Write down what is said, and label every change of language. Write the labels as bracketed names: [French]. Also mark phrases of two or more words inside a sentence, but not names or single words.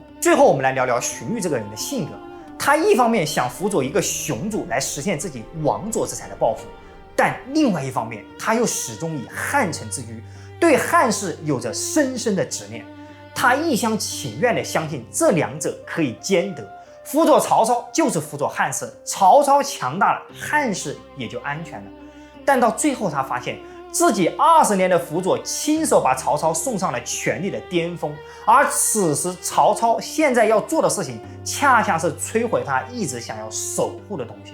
[Chinese] 最後我們來聊聊荀彧這個人的性格。他一方面想輔佐一個雄主來實現自己亡左之才的抱負，但另外一方面，他又始終以漢臣自居，對漢室有着深深的執念。他一廂情願地相信這兩者可以兼得，輔佐曹操就是輔佐漢室，曹操強大了，漢室也就安全了。但到最後，他發現自己20年的輔佐，親手把曹操送上了權力的巔峰，而此時曹操現在要做的事情，恰恰是摧毀他一直想要守護的東西。